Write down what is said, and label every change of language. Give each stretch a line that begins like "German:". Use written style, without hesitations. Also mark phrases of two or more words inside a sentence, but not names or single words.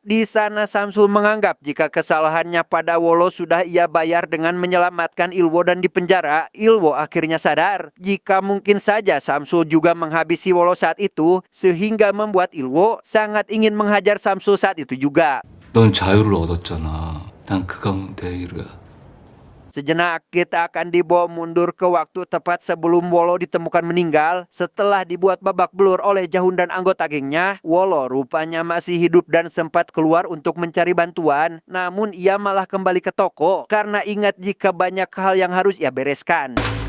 Indonesian: Di sana Samsul menganggap jika kesalahannya pada Wolo sudah ia bayar dengan menyelamatkan Ilwo dan di penjara. Ilwo akhirnya sadar jika mungkin saja Samsul juga menghabisi Wolo saat itu, sehingga membuat Ilwo sangat ingin menghajar Samsul saat itu juga.
Korean: 넌 자유를 얻었잖아. 난 그가 내 일이야.
Indonesian: Sejenak kita akan dibawa mundur ke waktu tepat sebelum Wolo ditemukan meninggal. Setelah dibuat babak belur oleh Jahun dan anggota gengnya, Wolo rupanya masih hidup dan sempat keluar untuk mencari bantuan. Namun ia malah kembali ke toko karena ingat jika banyak hal yang harus ia bereskan.